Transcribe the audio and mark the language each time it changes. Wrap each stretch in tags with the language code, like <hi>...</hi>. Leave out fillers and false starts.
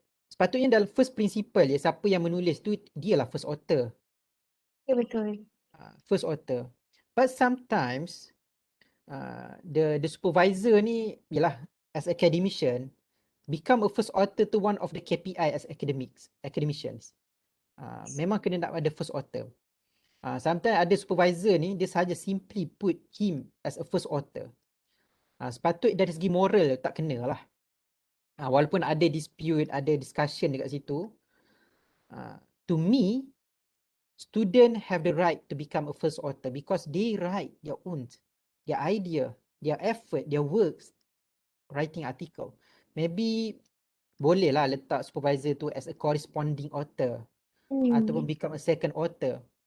<ms>Sepatutnya dalam</ms> <en>first principle</en> <ms>ya, siapa yang menulis tu dialah</ms> <en>first author.</en> <ms>Ya, betul.</ms> <en>First author. But sometimes the supervisor</en> <ms>ni yalah</ms> <en>as academician become a first author to one of the KPI as academicians.</en> <ms>Memang kena nak ada</ms> <en>first author. Sometimes</en> <ms>ada</ms> <en>supervisor</en> <ms>ni dia sahaja</ms> <en>simply put him as a first author.</en> <ms>Sepatutnya dari segi moral tak kena lah. Walaupun ada dispute, ada discussion dekat situ.</ms> <en>To me, student have the right to become a first author because they write their own, their idea, their effort, their works, writing article. Maybe</en> <ms>boleh lah letak</ms> <en>supervisor</en> <ms>tu</ms> <en>as a corresponding author</en> <ms>ataupun</ms> <en>become a second author.</en>